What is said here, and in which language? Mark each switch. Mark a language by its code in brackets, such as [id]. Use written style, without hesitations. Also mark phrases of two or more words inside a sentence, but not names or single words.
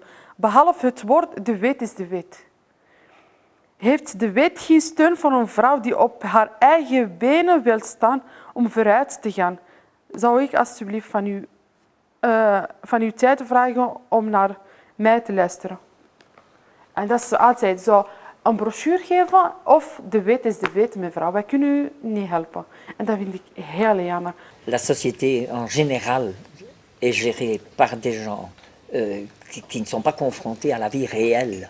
[nl] Behalve het woord, de wet is de wet. Heeft de wet geen steun voor een vrouw die op haar eigen benen wil staan om vooruit te gaan? Zou ik alsjeblieft van uw tijd vragen om naar mij te luisteren? En dat is altijd zo. Een brochure geven of de wet is de wet, mevrouw. Wij kunnen u niet helpen. En dat vind ik heel jammer. [fr] La société en général est gérée par des gens qui ne sont pas confrontés à la vie réelle.